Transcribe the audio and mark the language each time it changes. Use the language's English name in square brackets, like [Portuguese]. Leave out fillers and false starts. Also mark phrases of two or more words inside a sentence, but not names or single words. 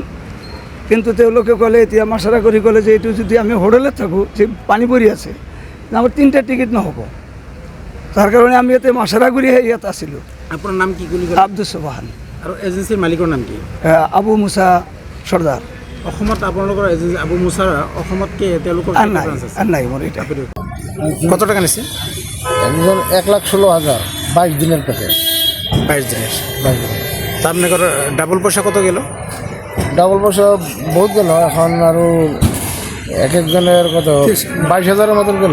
[Assamese] কিন্তু তেওঁলোকে ক'লে, এতিয়া মাছাৰা কৰি ক'লে যে এইটো যদি আমি হোটেলত থাকোঁ, যে পানী পৰি আছে, আমাৰ 3টা টিকেট নহ'ব। তাৰ কাৰণে আমি ইয়াতে মাছাৰা কৰিহে ইয়াত আছিলোঁ। আপোনাৰ নাম কি বুলি ক'লে? আব্দুছ সুবহান। আৰু এজেঞ্চিৰ মালিকৰ নাম কি? আবু মুছা সৰ্দাৰ। অসমত আপোনালোকৰ এজেঞ্চি আবু মুছা অসমতকে তেওঁলোকৰ নাই মোৰ এটা। কত টাকা নিছে? [Bangla] একজন 1,16,000 22 দিনের প্যাকেজ। 22 দিনের। তার মানে ডাবল পয়সা কত গেল? ডাবল পয়সা বহুত গেল, এখন আৰু এক একজনের কত 22,000-এর মতন গেল।